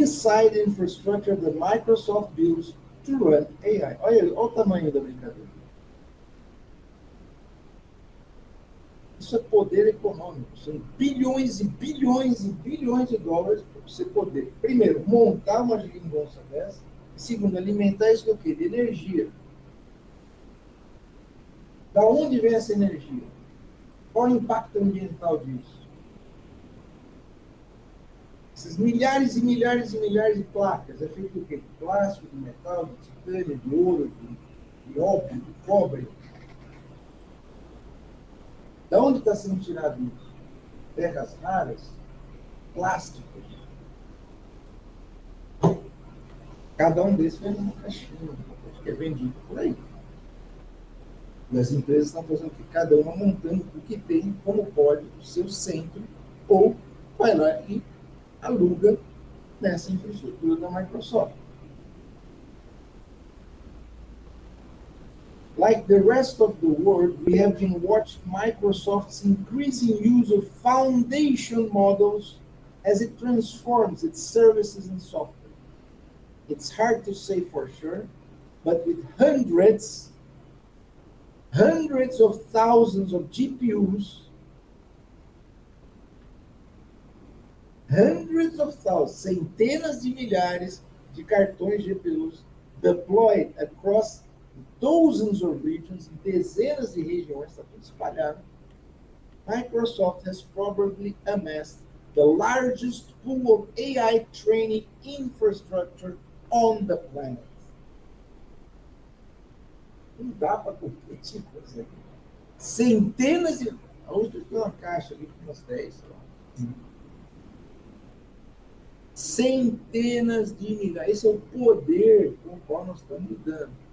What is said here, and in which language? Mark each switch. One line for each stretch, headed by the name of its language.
English: Inside the infrastructure that Microsoft builds to run AI.
Portuguese: Olha o tamanho da brincadeira. Isso é poder econômico. São bilhões e bilhões e bilhões de dólares para você poder, primeiro, montar uma geringonça dessa, e segundo, alimentar isso do quê? De energia. Da onde vem essa energia? Qual é o impacto ambiental disso? Esses milhares e milhares e milhares de placas, é feito do quê? De plástico, de metal, de titânio, de ouro, de óbvio, de cobre. Da onde está sendo tirado isso? Terras raras, plásticos. Cada um desses vem numa caixinha, que é vendido por aí. E as empresas estão fazendo o que? Cada uma montando o que tem, como pode, o seu centro, ou vai lá e aluga nessa infraestrutura da Microsoft.
English: Like the rest of the world, we have been watching Microsoft's increasing use of foundation models as it transforms its services and software. It's hard to say for sure, but with hundreds of thousands of GPUs, hundreds of thousands,
Portuguese: centenas de milhares de cartões GPUs
English: deployed across dozens of regions,
Portuguese: dezenas de regiões, está tudo espalhado.
English: Microsoft has probably amassed the largest pool of AI training infrastructure on the planet.
Portuguese: Não dá para competir com isso aqui. Centenas de... Hoje eu tenho uma caixa ali com umas 10, sei lá. Centenas de milhares. Esse é o poder com o qual nós estamos lidando.